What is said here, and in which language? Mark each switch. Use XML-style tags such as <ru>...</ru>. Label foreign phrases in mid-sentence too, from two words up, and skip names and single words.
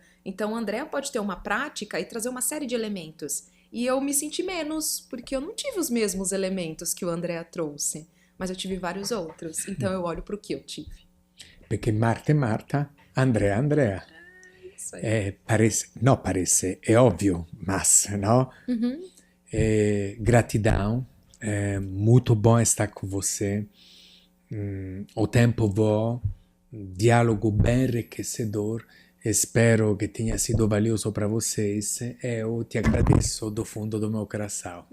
<pt>Então, o André pode ter uma prática e trazer uma série de elementos. E eu me senti menos, porque eu não tive os mesmos elementos que o André trouxe. Mas eu tive vários outros. Então, eu olho para o que eu tive.</pt> <it>Perché Marta è Marta, Andrea è Andrea.</it> <pt>Isso aí. Parece,</pt> <it>è ovvio,</it> <pt>mas, no? Uhum. Gratidão, muito bom estar com você. O tempo voa, diálogo bem enriquecedor. Espero que tenha sido valioso para vocês. Eu te agradeço do fundo do meu coração.</pt>